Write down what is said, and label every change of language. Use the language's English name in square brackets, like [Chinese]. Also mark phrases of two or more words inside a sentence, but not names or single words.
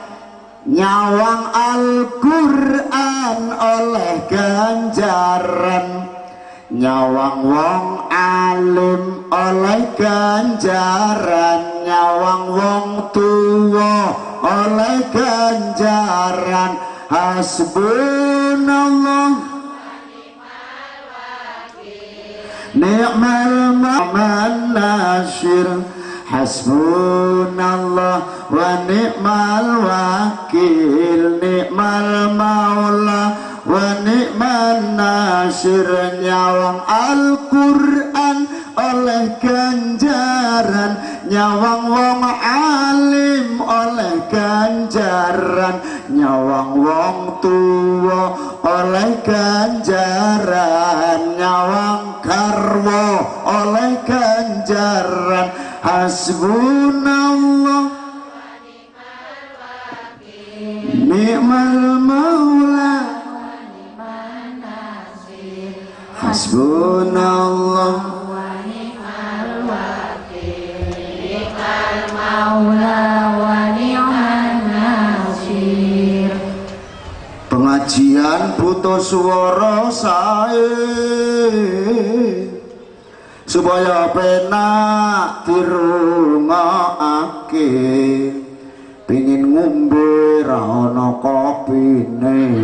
[Javanese] nyawang Al-Quran oleh ganjaran, nyawang wong alim oleh ganjaran, nyawang wong tuwa oleh ganjaran. [Arabic] حسبنا الله نعم النصير حسبنا الله ونعم الوكيل نعم المولى ونعم النصير. [Javanese] Nyawang Al-Quran oleh ganjaran, nyawang wong alim oleh ganjaran, nyawang wong tuwa oleh ganjaran, nyawang garwa oleh ganjaran. [Arabic] حسبنا الله نعم المولى حسبنا الله ونعم الوكيل نعم المولى ونعم النصير. [Javanese] Pengajian butuh suara sae supaya penak dirungokake, pengin ngombe ra ana kopine.